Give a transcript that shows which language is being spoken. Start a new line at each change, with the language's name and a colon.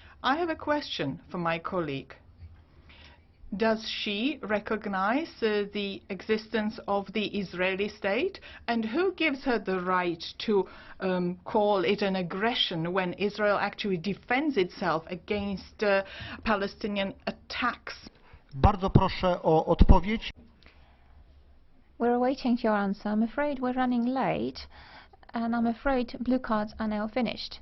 English: I have a question for my colleague. Does she recognize the existence of the Israeli state? And who gives her the right to call it an aggression when Israel actually defends itself against Palestinian attacks?
Polish: Bardzo proszę o odpowiedź.
English: We're awaiting your answer. I'm afraid we're running late, and I'm afraid blue cards are now finished.